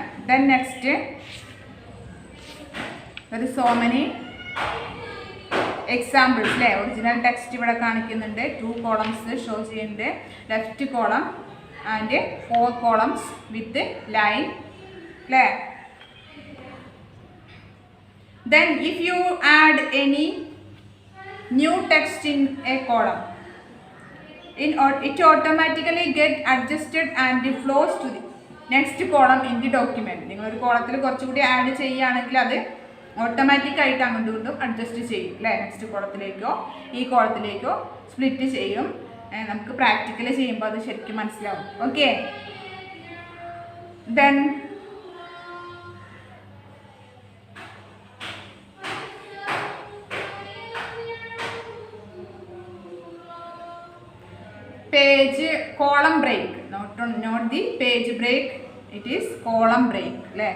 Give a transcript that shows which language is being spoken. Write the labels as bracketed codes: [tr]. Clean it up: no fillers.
[en] Then next there is so many examples അല്ലേ. [ml] Original text ഇവിടെ കാണിക്കുന്നുണ്ട്. 2 കോളംസ് ഷോ ചെയ്യുന്നുണ്ട്. [en] Left column and 4 columns with line അല്ലേ. Then if you add any new text in a column, it automatically get adjusted and flows to the next column in the document. [ml] നിങ്ങൾ ഒരു കോളത്തിൽ കുറച്ചുകൂടി add ചെയ്യുകയാണെങ്കിൽ അത് ഓട്ടോമാറ്റിക്കായിട്ട് അങ്ങോട്ടും ഇങ്ങോട്ടും അഡ്ജസ്റ്റ് ചെയ്യും അല്ലേ. നെക്സ്റ്റ് കോളത്തിലേക്കോ ഈ കോളത്തിലേക്കോ സ്പ്ലിറ്റ് ചെയ്യും. നമുക്ക് പ്രാക്ടിക്കലി ചെയ്യുമ്പോൾ അത് ശരിക്കും മനസ്സിലാവും. [en] Okay, then page column break, not the page break, it is column break അല്ലേ.